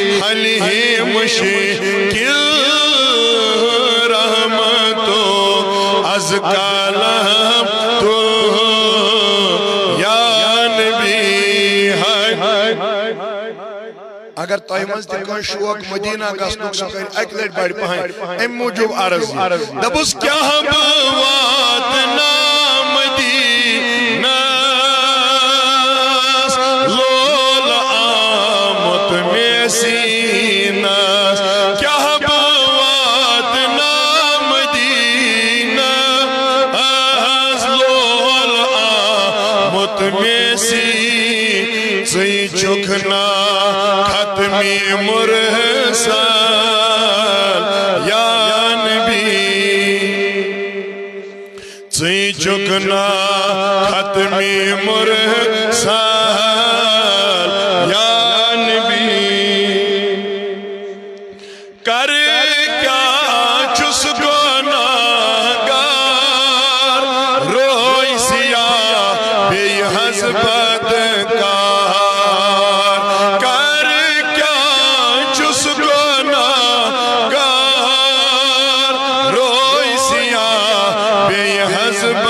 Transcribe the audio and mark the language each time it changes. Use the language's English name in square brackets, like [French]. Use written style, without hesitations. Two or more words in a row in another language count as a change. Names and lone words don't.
[Persian] حلی مشکل رحمتو از کالم تو یا [Kashmiri] نبی اگر تۄہہِ منٛز تہِ کٲنٛسہِ شوق مدینہ گژھنُک سُہ کَرِ اَکہِ لٹہِ بڑِ پہن اَمہِ موٗجوٗب عرض دپُس کیٛاہ بہٕ واتناو مدینس لول آمُت مےٚ سیٖنس کیٛاہ بہٕ واتناو مدینس لول آمُت مےٚ سیٖن ژٕے چھُکھ نا ختمی مرسل یا نبی ژٕے چھُکھ نا ختمی مرسل یا نبی کر کیا چھُس گۄناہگار روے سیاہ بیٚیہِ حظ بدکار کر کیا چھُس گۄناہگار روے سیاہ بیٚیہِ حظ